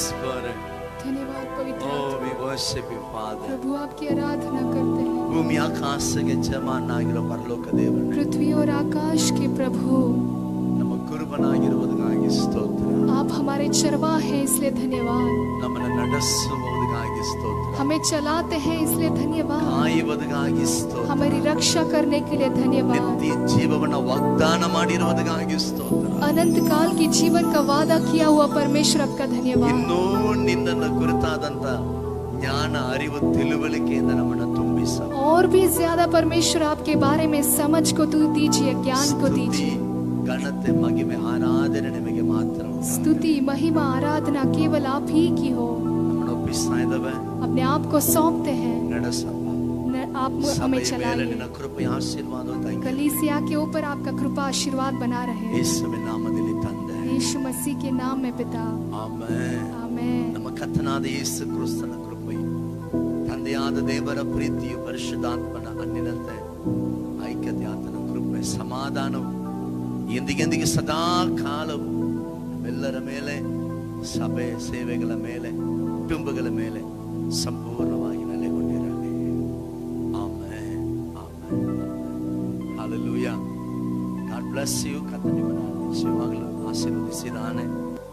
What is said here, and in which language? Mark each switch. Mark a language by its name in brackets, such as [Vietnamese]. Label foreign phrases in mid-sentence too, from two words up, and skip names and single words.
[English] Lord. [Hindi] धन्यवाद पवित्र [English] Oh, [Hindi] आत्मा। [English] we worship you, Father. [Hindi] प्रभु आपकी आराधना करते हैं। [Kannada] ಭೂಮಿ ಆಕಾಶಕ್ಕೆ ಯಜಮಾನನಾಗಿರೋ ಪರಲೋಕ ದೇವರೇ, [Hindi] पृथ्वी और आकाश के प्रभु, [Kannada] ನಮ್ಮ ಕುರುಬನಾಗಿರುವುದಕ್ಕಾಗಿ ಸ್ತೋತ್ರ. [Hindi] आप हमारे चरवाह हैं इसलिए धन्यवाद। [Kannada] ನಮ್ಮನ್ನು ನಡೆಸುವುದಕ್ಕಾಗಿ ಸ್ತೋತ್ರ. [Hindi] हमें चलाते हैं इसलिए धन्यवाद। [Kannada] ಕಾಯುವುದಕ್ಕಾಗಿ ಸ್ತೋತ್ರ. [Hindi] हमारी रक्षा करने के लिए धन्यवाद। [Kannada] ನಿತ್ಯ ಜೀವವನ್ನು ವಾಗ್ದಾನ ಮಾಡಿರುವುದಕ್ಕಾಗಿ ಸ್ತೋತ್ರ. [Hindi] अनंत काल की जीवन का वादा किया हुआ परमेश्वर आपका धन्यवाद। [Kannada] ಇನ್ನೂ ನಿನ್ನನ್ನು ಕುರಿತಾದಂತ ಜ್ಞಾನ ಅರಿವು ತಿಳುವಳಿಕೆಯಿಂದ ನಮ್ಮನ್ನು ತುಂಬಿಸ. [Hindi] और भी ज्यादा परमेश्वर आपके बारे में समझ को तू दीजिए, ज्ञान को दीजिए। [Kannada] ಘನತೆ ಮಹಿಮೆ ಆರಾಧನೆ ನಿಮಗೆ ಮಾತ್ರ. [Hindi] स्तुति महिमा आराधना केवल आप ही की हो। [Kannada] ನಮ್ಮನ್ನು ಒಪ್ಪಿಸ್ತಾ ಇದ್ದಾವೆ. [Hindi] अपने आप को सौंपते हैं, [Kannada] ನಡೆಸಪ್ಪ. [Hindi] आप हमें [Kannada] ಸಭೆಯ ಮೇಲೆ [Hindi] चलाइए। [Kannada] ನಿನ್ನ ಕೃಪೆಯ ಆಶೀರ್ವಾದ ತಂಗಿ [Hindi] कलीसिया के ऊपर आपका कृपा आशीर्वाद बना रहे। [Kannada] ಯೇಸುವಿನ ನಾಮದಲ್ಲಿ ತಂದೆ. [Hindi] यीशु मसीह के नाम में पिता, [Kannada] ಆಮೆನ್. [Hindi] आमेन। [Kannada] ನಮ್ಮ ಕರ್ತನಾದ ಯೇಸು ಕ್ರಿಸ್ತನ ಕೃಪೆಯು, ತಂದೆಯಾದ ದೇವರ ಪ್ರೀತಿಯು, ಪರಿಶುದ್ಧಾತ್ಮನ ಅನ್ನಿನಂತೆ ಐಕ್ಯತೆ, ಆತನ ಕೃಪೆ, ಸಮಾಧಾನವು ಎಂದಿಗೆಂದಿಗೆ ಸದಾ ಕಾಲವು ನಮ್ಮೆಲ್ಲರ ಮೇಲೆ, ಸಭೆ ಸೇವೆಗಳ ಮೇಲೆ, ಕುಟುಂಬಗಳ ಮೇಲೆ ಸಂಪೂರ್ಣವಾಗಿ ನೆಲೆಗೊಂಡಿರಲಿ. ಆಮೆನ್, ಆಮೆನ್, ಆಮೆನ್. [English] Hallelujah. God bless you. [Kannada] ಕರ್ತನು ನಿಮ್ಮನ್ನು ನಿಶ್ಚಯವಾಗಲೂ ಆಶೀರ್ವದಿಸಿದ್ದಾನೆ.